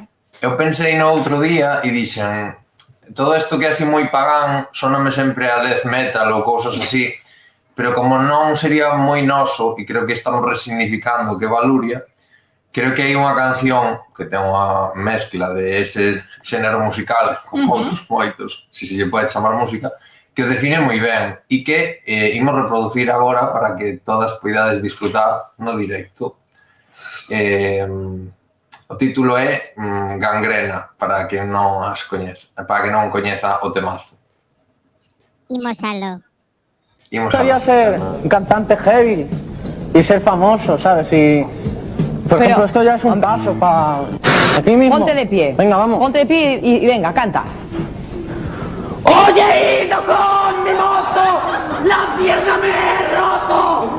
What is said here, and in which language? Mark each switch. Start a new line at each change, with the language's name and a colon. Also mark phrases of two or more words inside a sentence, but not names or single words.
Galician: Eu pensei no outro día e dixen todo isto que é así moi pagán soname sempre a
English: death metal
Galician: ou cousas así, pero como non sería moi noso e creo que estamos resignificando que Valuria, creo que hai unha canción que ten unha mezcla de ese xénero musical con outros moitos, se lle pode chamar música, que o define moi ben e que imos reproducir agora para que todas poidades disfrutar no directo. O título é Gangrena, para que non as coñeza, para que non coñeza o temazo. Imos aló. Imos
Spanish: Gustaría ser un cantante heavy y ser famoso, ¿sabes? Y, por ejemplo, esto ya es un paso para aquí mismo. Ponte de pie. Venga, vamos. Ponte de pie y venga, canta. Oye, he ido con mi moto, la pierna me he roto.